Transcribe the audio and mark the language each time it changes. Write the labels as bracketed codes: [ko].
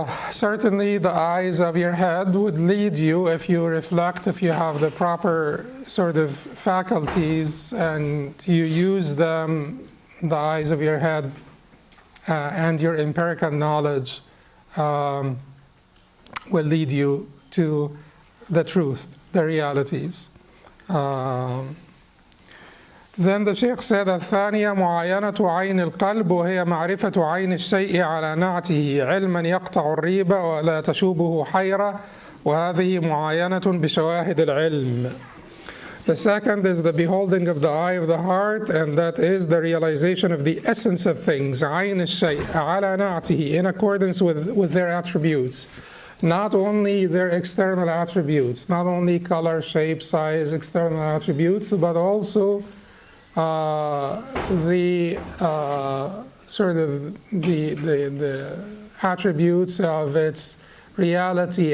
[en] Certainly the eyes of your head would lead you, if you reflect, if you have the proper sort of faculties and you use them, the eyes of your head and your empirical knowledge will lead you to the truth, the realities. [ar] Then the Shaykh said, الثانية معاينة عين القلب، وهي معرفة عين الشيء على نعته علما يقطع الريبة ولا تشوبه حيرة، وهذه معاينة بشواهد العلم. [en] The second is the beholding of the eye of the heart, and that is the realization of the essence of things, [ar] عين الشيء على نعته, [en] in accordance with their attributes. Not only their external attributes, not only color, shape, size, external attributes, but also the sort of the attributes of its reality.